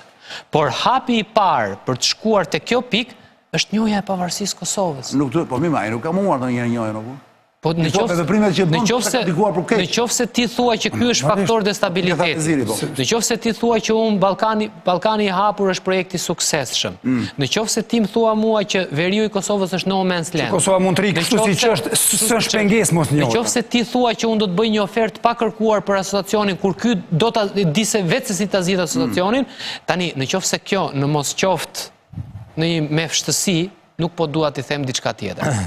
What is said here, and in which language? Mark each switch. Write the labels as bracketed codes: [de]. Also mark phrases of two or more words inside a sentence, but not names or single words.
[sq] Por hapi i parë për të shkuar te kjo pikë është njohja e pavarësisë Kosovës. Nuk të, po ai nuk ka munduar ndonjëherë njohjen apo? Po në qofse ti thua që ky është faktor destabiliteti, në qofse ti thua që Ballkani i hapur është projekti suksesshëm, në qofse ti më thua mua që veriu i Kosovës është [en] no man's land. [sq] Kosova mund të rikë kështu siç është, s'është pengesë mos njohur. Në qofse ti thua që unë do të bëj një ofertë pa kërkuar për asociacionin kur ky do ta di se vetë se si ta zgjidh asociacionin, tani në qofse kjo në mos qoftë në një me vështësi, nuk po dua t'i them diçka tjetër.